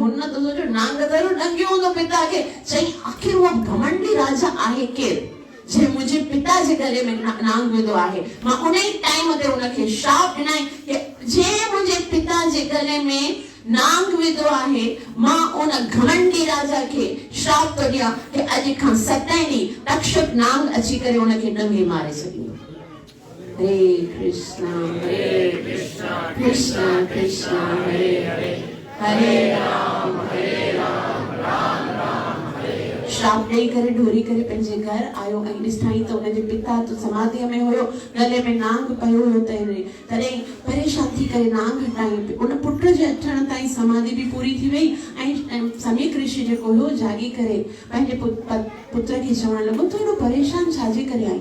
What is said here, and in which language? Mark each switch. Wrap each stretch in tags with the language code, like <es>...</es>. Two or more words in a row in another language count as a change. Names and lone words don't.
<sd>हुन त सोचो नांग ज़रूरु ॾंगियो हूंदो पिता खे। चई आख़िर उहो घमंडी राजा आहे केरु जे मुझे पिता जे गले में नांग विधो आहे। मां उन ई टाइम ते उनखे श्राप ॾिनई कि जे मुझे पिता जे गले में नांग विधो आहे, मां उन घमंडी राजा खे श्राप थो ॾियां कि अॼु खां 7 ॾींहं तक्षक नांग अची करे उनखे ॾंगे मारे सघंदो।</sd> <sa>हरे कृष्णा कृष्णा कृष्णा हरे हरे, हरे राम राम राम हरे।</sa> <sd>श्राप ॾेई करे ढोरी करे पंहिंजे घर आयो ऐं ॾिठाई त उनजे पिता तो समाधीअ में हुयो, गले में नांग पियो हुयो। तॾहिं परेशान थी करे नांग हटाई। उन पुट जे अचण ताईं समाधि बि पूरी थी वई ऐं समीक ऋषि जेको हुयो जागी करे पंहिंजे पुत्र खे चवण लॻो तूं एॾो परेशान छाजे करे आई।</sd>